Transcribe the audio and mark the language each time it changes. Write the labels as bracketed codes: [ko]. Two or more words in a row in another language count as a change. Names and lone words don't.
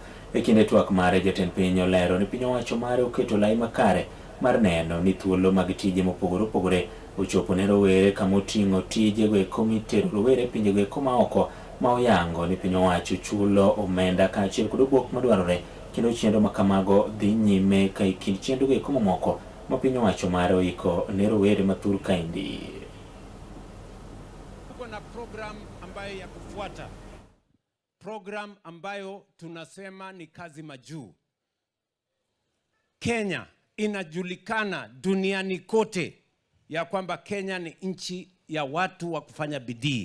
[luo] E kinde twak mare, jatend piny olero ni piny owacho mare oketo lai makare mar neno ni thuolo mag tije mopogore opogore ochopo ne rowere kama oting'o tije go e komite rowere pinje go e koma oko ma oyango ni piny owacho chulo omenda kaachiel kod obok madwarore kendo chenro makamago dhi nyime ka kind chenro go e koma moko ma piny owacho mare oiko ne rowere mathur kaindi. [sw] Tuko na program ambayo ya kufuata, program ambayo tunasema ni kazi majuu. Kenya inajulikana duniani kote ya kwamba Kenya ni nchi ya watu wa kufanya bidii.